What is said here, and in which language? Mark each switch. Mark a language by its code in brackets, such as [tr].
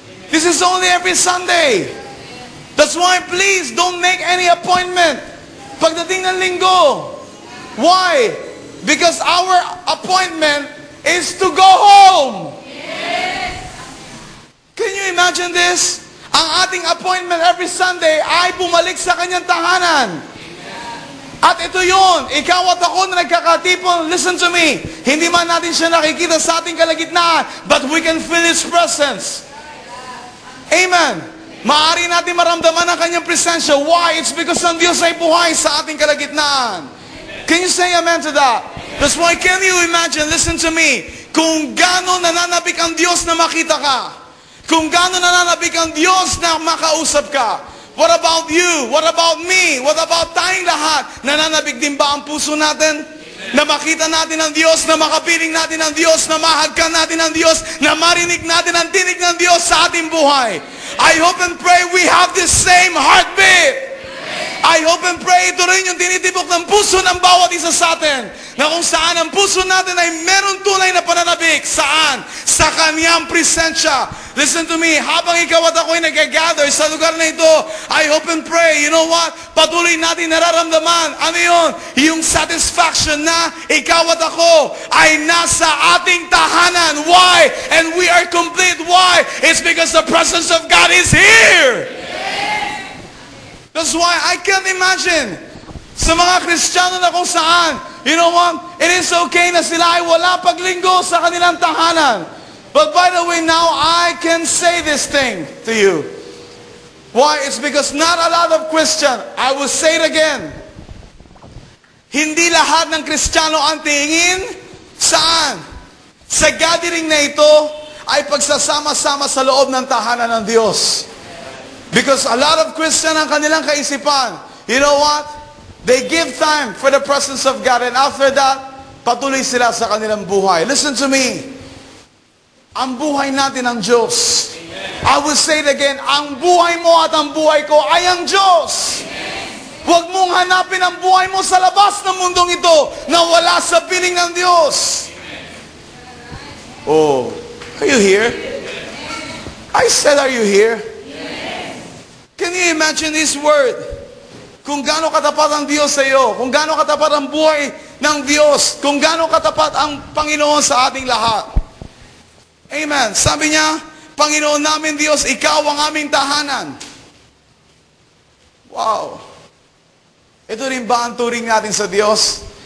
[en] This is only every Sunday. That's why please don't make any appointment [tl] pagdating ng linggo. [en] Why? Because our appointment is to go home. Can you imagine this? [tl] Ang ating appointment [en] every Sunday [tl] ay bumalik sa kanyang tahanan. At ito yun, ikaw at ako na nagkakatipon, [en] listen to me, [tl] hindi man natin siya nakikita sa ating kalagitnaan, [en] but we can feel His presence. Amen. [tl] Maaari natin maramdaman ang kanyang presensya. [en] Why? It's because [tl] ang Diyos ay buhay sa ating kalagitnaan. [en] Can you say amen to that? That's why, can you imagine, listen to me, [tl] kung gaano nananabik ang Diyos na makita ka, kung gaano nananabik ang Diyos na makausap ka. [en] What about you? What about me? What about [tl] tayong lahat? Nananabik din ba ang puso natin? Na makita natin ang Diyos, na makapiling natin ang Diyos, na mahagkan natin ang Diyos, na marinig natin ang tinig ng Diyos sa ating buhay. [en] I hope and pray we have this same heartbeat. I hope and pray [tl] ito rin yung tinitibok ng puso ng bawat isa sa atin. Na kung saan ang puso natin ay meron tunay na pananabik. Saan? Sa kanyang presensya. [en] Listen to me, [tl] habang ikaw at ako ay nag-gather sa lugar na ito, [en] I hope and pray, you know what? [tl] Patuloy natin nararamdaman. Ano yun? Yung satisfaction na ikaw at ako ay nasa ating tahanan. Why? [en] And we are complete. Why? It's because the presence of God is here. That's why I can't imagine [tl] sa mga Kristiyano na kung saan, [en] you know what? It is okay [tl] na sila ay wala paglinggo sa kanilang tahanan. [en] But by the way, now I can say this thing to you. Why? It's because not a lot of Christian, I will say it again, [tl] hindi lahat ng Kristiyano ang tingin saan? Sa gathering na ito ay pagsasama-sama sa loob ng tahanan ng Diyos. [en] Because a lot of Christian [tl] ang kanilang kaisipan, [en] you know what? They give time for the presence of God, and after that, [tl] patuloy sila sa kanilang buhay. [en] Listen to me. [tl] Ang buhay natin ang Diyos. [en] I will say it again, [tl] ang buhay mo at ang buhay ko ay ang Diyos. Huwag mong hanapin ang buhay mo sa labas ng mundong ito na wala sa piling ng Diyos. [en] Oh, are you here? I said, are you here? Can you imagine this word? [tl] Kung gaano katapat ang Diyos sa iyo, kung gaano katapat ang buhay ng Diyos, kung gaano katapat ang Panginoon sa ating lahat. Amen. Sabi niya, Panginoon namin Diyos, Ikaw ang aming tahanan. Wow. Ito rin ba ang turing natin sa Diyos?